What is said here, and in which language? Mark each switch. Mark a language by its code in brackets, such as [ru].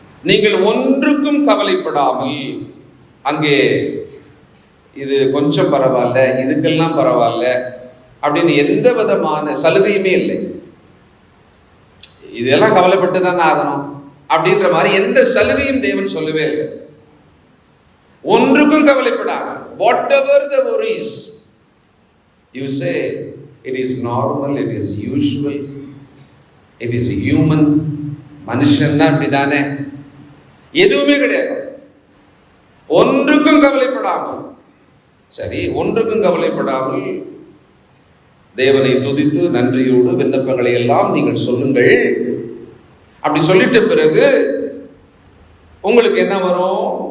[ta] நீங்கள் ஒன்றுக்கும் கவலைப்படாமல், அங்கே இது கொஞ்சம் பரவாயில்ல, இதுக்கெல்லாம் பரவாயில்ல அப்படின்னு எந்த விதமான சலுகையுமே இல்லை. இதெல்லாம் கவலைப்பட்டு தானே ஆகணும் அப்படின்ற மாதிரி எந்த சலுகையும் தேவன் சொல்லவே இல்லை. ஒன்றுக்கும் கவலைப்படாமல், [en] Whatever the worries, you say it is normal, it is usual, it is human. [ta] மனுஷன் தான் அப்படிதானே, எதுவுமே கிடையாது. ஒன்றுக்கும் கவலைப்படாமல், சரி, ஒன்றுக்கும் கவலைப்படாமல் தேவனை துதித்து நன்றியோடு விண்ணப்பங்களை எல்லாம் நீங்கள் சொல்லுங்கள். அப்படி சொல்லிட்ட பிறகு உங்களுக்கு என்ன வரும்?